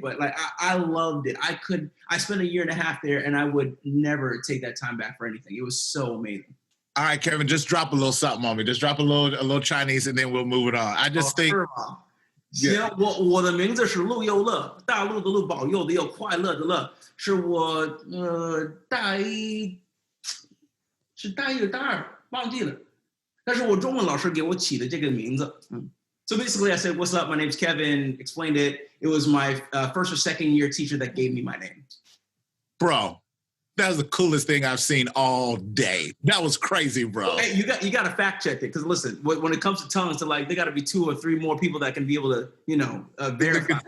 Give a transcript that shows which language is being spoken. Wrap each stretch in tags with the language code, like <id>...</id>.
<en>But like, I loved it. I spent a year and a half there, and I would never take that time back for anything. It was so amazing. All right, Kevin, just drop a little something on me. Just drop a little Chinese, and then we'll move it on. I just think.</en> <zh>我的名字是陆佑乐，大陆的陆，保佑的佑，快乐的乐，是我大一大2忘记了，但是我中文老师给我起的这个名字。</zh> <en>So basically, I said, "What's up? My name's Kevin." Explained it. It was my first or second year teacher that gave me my name. Bro, that was the coolest thing I've seen all day. That was crazy, bro. Hey, you got to fact check it, because listen, when it comes to tongues, they got to be 2 or 3 more people that can be able to, verify.</en>